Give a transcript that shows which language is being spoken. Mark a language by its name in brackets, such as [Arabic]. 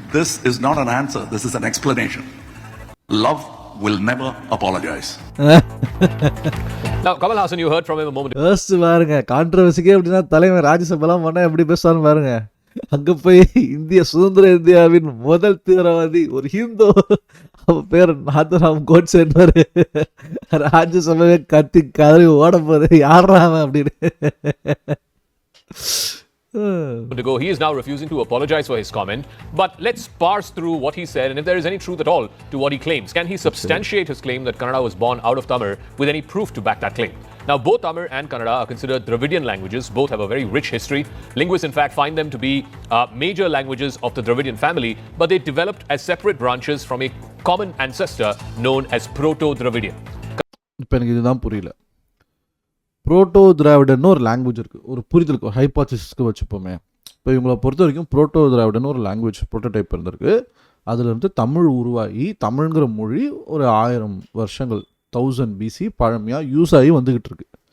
[English] This is not an answer, this is an explanation. Love will never apologize. Now, Kamal Hassan, you heard from him a moment ago. [Tamil] யோசிச்சு பாருங்க, கான்ட்ரவர்சிக்கே அப்படின்னா தலைவர் ராஜ்யசபாலாம் பண்ணா எப்படி பேசுவான்னு பாருங்க. அங்க போய் சுதந்திர இந்தியாவின் முதல் தீவிரவாதி ஒரு ஹிந்து, அவ பேர் நாதராம் கோட்சேன்வாரு, ராஜ்யசபாவே கத்தி கதறி ஓட போது யாரா அப்படின்னு. [English] To go. He is now refusing to apologize for his comment. But let's parse through what he said and if there is any truth at all to what he claims. Can he substantiate his claim that Kannada was born out of Tamil with any proof to back that claim? Now, both Tamil and Kannada are considered Dravidian languages. Both have a very rich history. Linguists, in fact, find them to be major languages of the Dravidian family, but they developed as separate branches from a common ancestor known as Proto-Dravidian. [Tamil] இப்போ எனக்கு இதுதான் புரியல. Proto திராவிடன்னு ஒரு language இருக்குது, ஒரு புரிதலுக்கு ஒரு ஹைபாத்திசிஸ்க்கு வச்சுப்போமே. இப்போ இவங்களை பொறுத்த வரைக்கும் புரோட்டோ திராவிடன்னு ஒரு லாங்குவேஜ் ப்ரோட்டோடைப் இருந்திருக்கு. அதிலிருந்து தமிழ் உருவாகி தமிழ்ங்கிற மொழி ஒரு 1000 வருஷங்கள் 1000 BC பழமையாக யூஸ் ஆகி வந்துக்கிட்டு இருக்கு.